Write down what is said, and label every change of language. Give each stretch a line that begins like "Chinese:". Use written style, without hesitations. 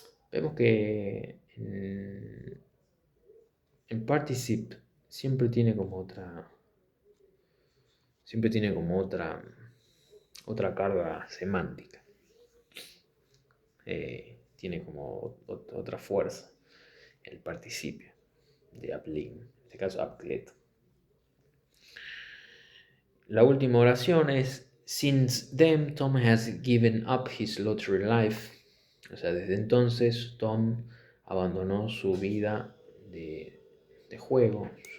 Spanish: Vemos que en Participe siempre tiene como otra carga semántica. Tiene como otra fuerza el participio de abliegen, en este caso abgelegt. La última oración es
English: Since then Tom has given up his lottery life.
Spanish: O sea, desde entonces Tom abandonó su vida de juego.